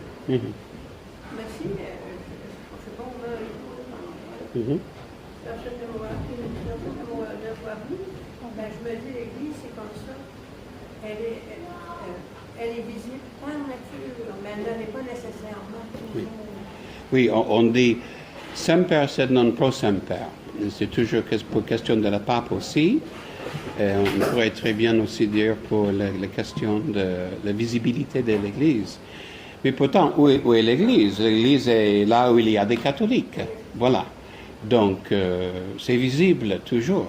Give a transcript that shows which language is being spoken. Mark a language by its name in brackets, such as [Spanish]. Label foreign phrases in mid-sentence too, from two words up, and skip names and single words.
[French] Mais si, je ne sais pas, on va personne ne me voit plus, ben, je me dis, l'Église, c'est comme ça. Elle est visible par nature, mais elle n'est pas nécessairement toujours. Oui, on dit [Latin] semper sed non pro semper. [French] C'est toujours pour question de la pape aussi. On pourrait très bien aussi dire pour la question de la visibilité de l'Église. Mais pourtant, où est l'Église? L'Église est là où il y a des catholiques. Voilà. Donc, c'est visible toujours.